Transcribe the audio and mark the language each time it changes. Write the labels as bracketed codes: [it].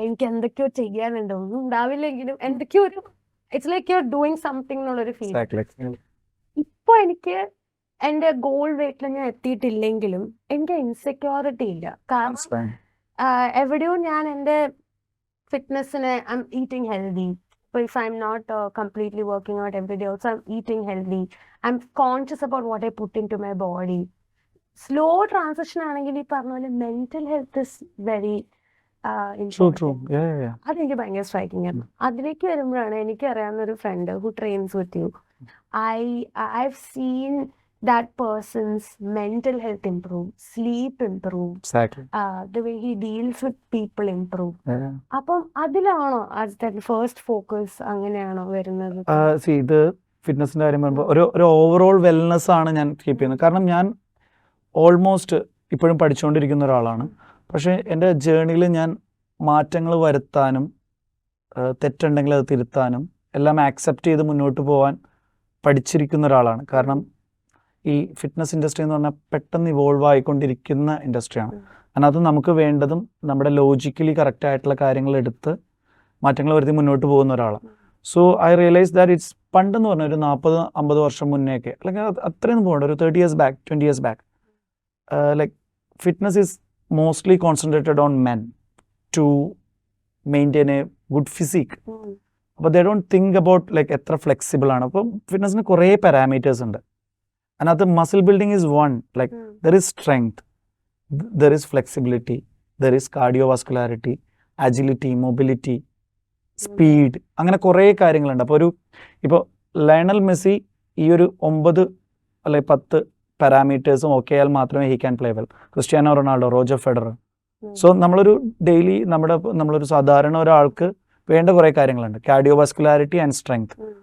[ml] എനിക്ക് എന്തൊക്കെയോ ചെയ്യാനുണ്ടോ, ഒന്നും ഉണ്ടാവില്ലെങ്കിലും എന്തൊക്കെയോ ഒരു [en] it's like you are doing something [ml] എന്നുള്ളൊരു ഫീൽ. ഇപ്പൊ എനിക്ക് എന്റെ ഗോൾ വെയിറ്റിൽ ഞാൻ എത്തിയിട്ടില്ലെങ്കിലും എനിക്ക് ഇൻസെക്യൂരിറ്റി ഇല്ല. കാരണം എവിടെയോ ഞാൻ എന്റെ ഫിറ്റ്നസിന് [en] I am eating healthy. If I'm not completely working out every day, also I'm eating healthy. I'm conscious about what I put into my body. Slow transition [ml] ആണെങ്കിൽ ഈ പറഞ്ഞ പോലെ [en] mental health is very important. [ml] അതെനിക്ക് ഭയങ്കര striking ആണ്. അതിലേക്ക് വരുമ്പോഴാണ് എനിക്ക് അറിയാവുന്ന ഒരു front [en] who trains with you. I've seen that person's mental health improve, sleep improve, the way he deals with people improve. [ml] അപ്പം അതിലാണോ ഫസ്റ്റ് ഫോക്കസ്, അങ്ങനെയാണോ വരുന്നത്? ഇത് ഫിറ്റ്നസിന്റെ കാര്യം പറയുമ്പോൾ ഒരു ഓവറോൾ വെൽനെസ് ആണ് ഞാൻ കീപ്പ് ചെയ്യുന്നത്. കാരണം ഞാൻ ഓൾമോസ്റ്റ് ഇപ്പോഴും പഠിച്ചുകൊണ്ടിരിക്കുന്ന ഒരാളാണ്. പക്ഷേ എൻ്റെ ജേർണിയിൽ ഞാൻ മാറ്റങ്ങൾ വരുത്താനും തെറ്റുണ്ടെങ്കിൽ അത് തിരുത്താനും എല്ലാം ആക്സെപ്റ്റ് ചെയ്ത് മുന്നോട്ട് പോകാൻ പഠിച്ചിരിക്കുന്ന ഒരാളാണ്. കാരണം ഈ ഫിറ്റ്നസ് ഇൻഡസ്ട്രി എന്ന് പറഞ്ഞാൽ പെട്ടെന്ന് ഇവോൾവ് ആയിക്കൊണ്ടിരിക്കുന്ന ഇൻഡസ്ട്രിയാണ്. അതിനകത്ത് നമുക്ക് വേണ്ടതും നമ്മുടെ ലോജിക്കലി കറക്റ്റ് ആയിട്ടുള്ള കാര്യങ്ങൾ എടുത്ത് മാറ്റങ്ങൾ വരുത്തി മുന്നോട്ട് പോകുന്ന ഒരാളാണ്. [en] so I realize that it's [ml] പണ്ടെന്ന് പറഞ്ഞാൽ ഒരു 40-50 വർഷം മുന്നേയൊക്കെ, അല്ലെങ്കിൽ അത്രയൊന്നും പോകണ്ട, ഒരു [en] 30 years back, 20 years back, like fitness is mostly concentrated on men to maintain a good physique. [ml] അപ്പോൾ [en] they don't think about like [ml] എത്ര ഫ്ലെക്സിബിൾ ആണ്. അപ്പം ഫിറ്റ്നസിന് കുറേ പാരാമീറ്റേഴ്സ് ഉണ്ട്. [en] Another muscle building is one, like there is strength, there is flexibility, there is cardiovascularity, agility, mobility, speed, [ml] അങ്ങനെ കുറേ കാര്യങ്ങളുണ്ട്. അപ്പോൾ ഇപ്പോൾ ലയണൽ മെസ്സി ഈ ഒരു 9 അല്ലെങ്കിൽ 10 പാരാമീറ്റേഴ്സും ഓക്കെ ആയാൽ മാത്രമേ [en] He can play well. [ml] Cristiano Ronaldo, Roger Federer. So നമ്മളൊരു ഡെയിലി നമ്മളൊരു സാധാരണ ഒരാൾക്ക് വേണ്ട കുറേ കാര്യങ്ങളുണ്ട്, കാർഡിയോവാസ്കുലാരിറ്റി ആൻഡ് സ്ട്രെങ്ത്.